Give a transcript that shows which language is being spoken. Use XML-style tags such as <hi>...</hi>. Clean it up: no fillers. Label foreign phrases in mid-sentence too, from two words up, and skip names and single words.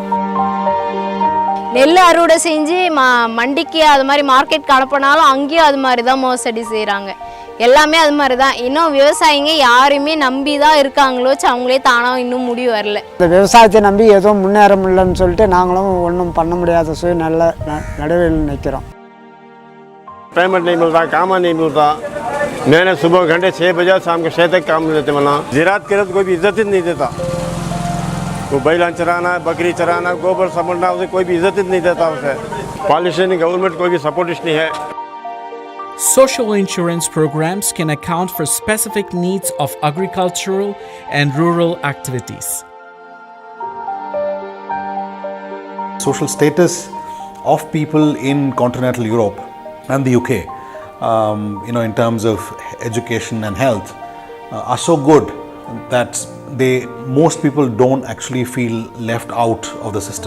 <ta>நெல் அறுவடை செஞ்சு மண்டிக்கு அது மாதிரி மார்க்கெட்டுக்கு அனுப்பினாலும் அங்கேயும் அது மாதிரி தான் மோசடி செய்கிறாங்க. எல்லாமே அது மாதிரி தான். இன்னும் விவசாயிங்க யாருமே நம்பி தான் இருக்காங்களோ, அவங்களே தானாக இன்னும் முடிவு வரல. இந்த விவசாயத்தை நம்பி எதுவும் முன்னேற முடியலன்னு சொல்லிட்டு நாங்களும் ஒன்றும் பண்ண முடியாத நல்ல நடுவில் நிற்கிறோம்.</ta> <hi>पेमेंट नहीं मिलता, काम नहीं मिलता. मैंने सुबह घंटे 6 बजे शाम के 6 तक काम देते वरना ज़राअत करे तो कोई भी इज्जत ही नहीं देता. वो बैलान चराना, बकरी चराना, गोबर समझना, उसे कोई भी इज्जत ही नहीं देता. उसे पॉलिसी नहीं, गवर्नमेंट कोई भी सपोर्ट नहीं है.</hi> <en>Social insurance programs can account for specific needs of agricultural and rural activities. Social status of people in continental Europe and the UK, in terms of education and health, are so good that most people don't actually feel left out of the system.</en>